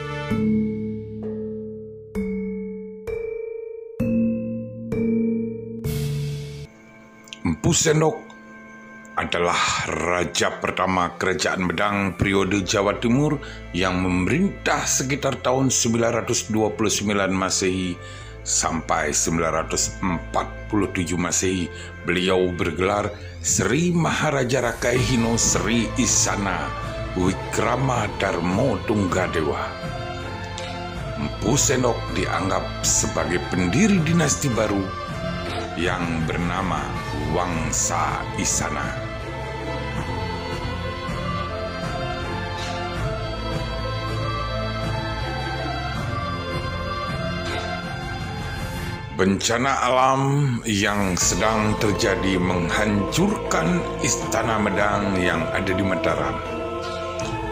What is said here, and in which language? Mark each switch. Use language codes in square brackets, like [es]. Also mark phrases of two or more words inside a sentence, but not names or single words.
[id] Empu Sendok adalah raja pertama Kerajaan Medang periode Jawa Timur yang memerintah sekitar tahun 929 Masehi sampai 947 Masehi. Beliau bergelar Sri Maharaja Rakai Hino Sri Isana Wikrama Darmo Tunggadewa. Empu Sendok dianggap sebagai pendiri dinasti baru yang bernama Wangsa Isana. Bencana alam yang sedang terjadi menghancurkan Istana Medang yang ada di Mataram.